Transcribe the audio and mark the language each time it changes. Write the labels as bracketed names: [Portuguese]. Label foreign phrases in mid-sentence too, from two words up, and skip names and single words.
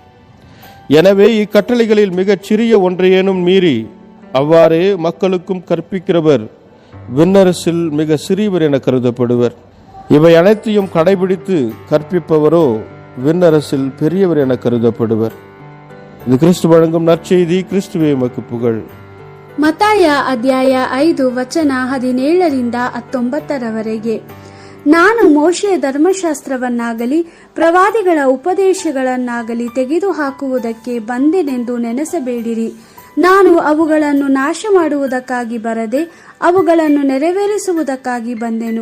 [Tamil] எனவே இக்கட்டளைகளில் மிகச் சிறிய ஒன்றையேனும் மீறி அவ்வாறே மக்களுக்கும் கற்பிக்கிறவர் விண்ணரசில் மிக சிறியவர் என கருதப்படுவர். இவை அனைத்தையும் கடைபிடித்து கற்பிப்பவரோ விண்ணரசில் பெரியவர் என கருதப்படுவர். இது கிறிஸ்து வழங்கும் நற்செய்தி. கிறிஸ்துவே உமக்கு புகழ். [Kannada] ಮತ್ತಾಯ ಅಧ್ಯಾಯ 5 ವಚನ 17-19 ನಾನು ಮೋಶೆಯ ಧರ್ಮಶಾಸ್ತ್ರವನ್ನಾಗಲಿ ಪ್ರವಾದಿಗಳ ಉಪದೇಶಗಳನ್ನಾಗಲಿ ತೆಗೆದುಹಾಕುವುದಕ್ಕೆ ಬಂದೆನೆಂದು ನೆನೆಸಬೇಡಿರಿ. ನಾನು ಅವುಗಳನ್ನು ನಾಶ ಮಾಡುವುದಕ್ಕಾಗಿ ಬರದೆ ಅವುಗಳನ್ನು ನೆರವೇರಿಸುವುದಕ್ಕಾಗಿ ಬಂದೆನು.